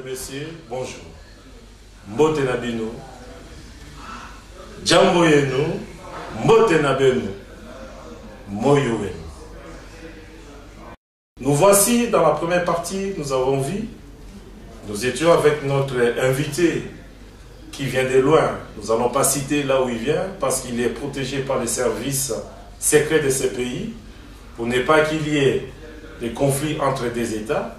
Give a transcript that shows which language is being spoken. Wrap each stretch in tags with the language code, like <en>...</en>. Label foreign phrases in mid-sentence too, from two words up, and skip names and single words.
<fr>messieurs, bonjour.</fr> <ln>Mbote na bino,</ln> <sw>jambo yenu,</sw> <ln>mbote na benu,</ln> <lu>moyo wenu.</lu> <fr>Nous voici dans la première partie, nous avons vu, nous étions avec notre invité qui vient de loin. Nous n'allons pas citer là où il vient parce qu'il est protégé par les services secrets de ce pays pour ne pas qu'il y ait des conflits entre des États.</fr>